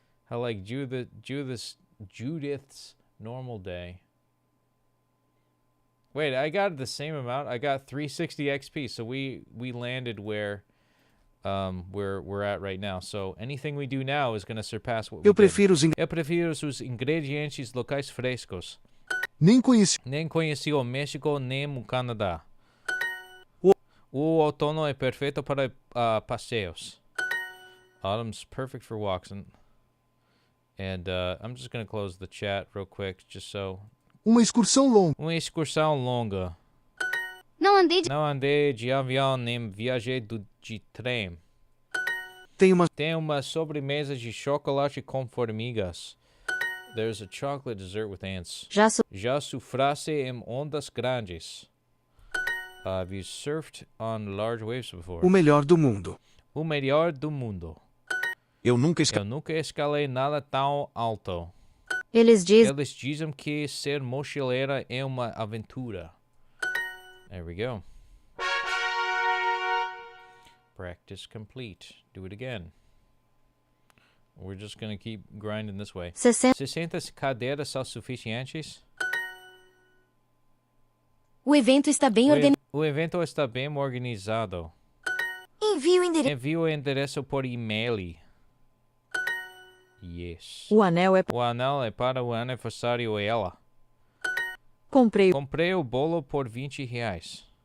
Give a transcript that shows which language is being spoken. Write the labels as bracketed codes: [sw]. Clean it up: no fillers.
[en] How like Judith's normal day. Wait, I got the same amount. I got 360 XP. So we landed where we're at right now. So anything we do now is going to surpass what we [pt] Eu prefiro os [en] did. [pt] Eu prefiro os ingredientes locais frescos. nem conheci o México nem o Canadá. O outono é perfeito para passeios. [en] Autumn's perfect for walks. And I'm just going to close the chat real quick, just so. [pt] Uma excursão longa. Uma excursão longa. Não andei de avião nem viajei de trem. Tem uma sobremesa de chocolate com formigas. [en] There's a chocolate dessert with ants. [pt] Já surfasse em ondas grandes. [en] Have you surfed on large waves before? [pt] O melhor do mundo. O melhor do mundo. Eu nunca escalei nada tão alto. Eles dizem que ser mochileira é uma aventura. [en] There we go. Practice complete. Do it again. We're just going to keep grinding this way. [pt] 60 cadeiras são suficientes? O evento está bem O evento está bem organizado. Envie o endereço por e-mail. [en] Yes. [pt] O anel é... O anel é para o aniversário dela. Comprei. Comprei o bolo por R$20.